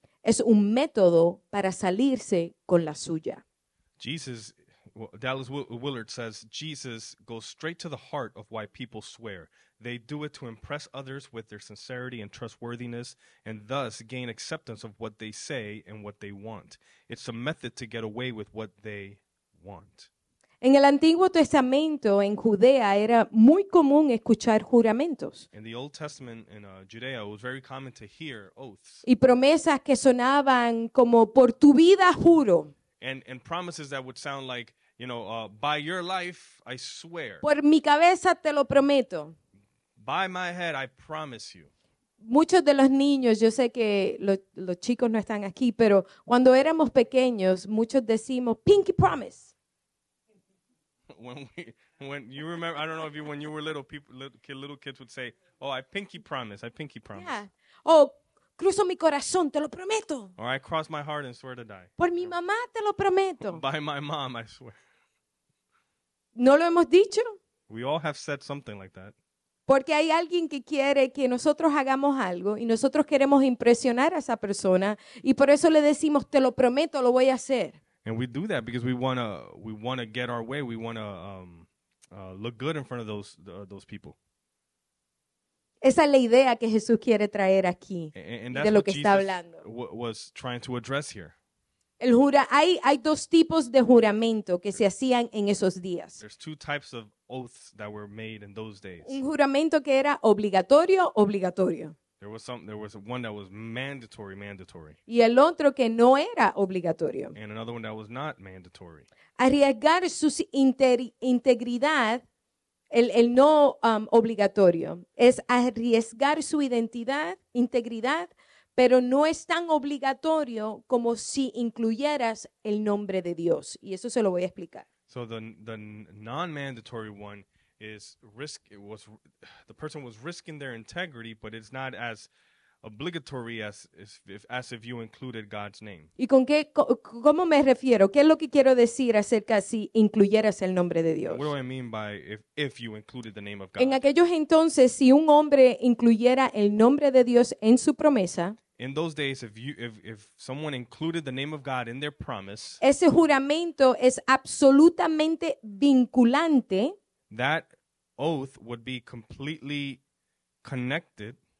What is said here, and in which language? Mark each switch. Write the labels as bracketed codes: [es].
[es] Es un método para salirse con la suya. [en] Dallas Willard says, Jesus goes straight to the heart of why people swear. They do it to impress others with their sincerity and trustworthiness, and thus gain acceptance of what they say and what they want. It's a method to get away with what they want. [es] En el Antiguo Testamento, en Judea, era muy común escuchar juramentos [en] In the Old Testament in Judea, it was very common to hear oaths [es] y promesas que sonaban como por tu vida juro, [en] and promises that would sound like, by your life, I swear. [es] por mi cabeza te lo prometo. [en] By my head, I promise you. [es] Muchos de los niños, yo sé que los chicos no están aquí, pero cuando éramos pequeños, muchos decimos [en] pinky promise. When you remember, I don't know if when you were little kids would say, "Oh, I pinky promise, I pinky promise." [es] Yeah. Oh, cruzo mi corazón, te lo prometo. [en] Or I cross my heart and swear to die. [es] Por mi mamá te lo prometo. [en] By my mom, I swear. [es] ¿No lo hemos dicho? [en] We all have said something like that. [es] Porque hay alguien que quiere que nosotros hagamos algo y nosotros queremos impresionar a esa persona y por eso le decimos, te lo prometo, lo voy a hacer. [en] And we do that because we wanna get our way. We wanna look good in front of those people. [es] Esa es la idea que Jesús quiere traer aquí, [en] And [es] de [en] that's [es] lo [en] what [es] que está hablando. [en] was trying to address here. [es] Hay dos tipos de juramento que se hacían en esos días. [en] There's two types of oaths that were made in those days. [es] Un juramento que era obligatorio. [en] There was one that was mandatory, [es] y el otro que no era obligatorio. [en] and another one that was not mandatory. [es] Arriesgar su integridad, el no obligatorio, es arriesgar su integridad, pero no es tan obligatorio como si incluyeras el nombre de Dios. Y eso se lo voy a explicar. [en] So the non-mandatory one is the person was risking their integrity, but it's not as obligatory as if you included God's name. [es] ¿Y cómo me refiero? ¿Qué es lo que quiero decir acerca si incluyeras el nombre de Dios? [en] What do I mean by if you included the name of God? [es] En aquellos entonces, si un hombre incluyera el nombre de Dios en su promesa, [en] In those days, if someone included the name of God in their promise, [es] ese juramento es absolutamente vinculante, [en] that oath would be completely connected,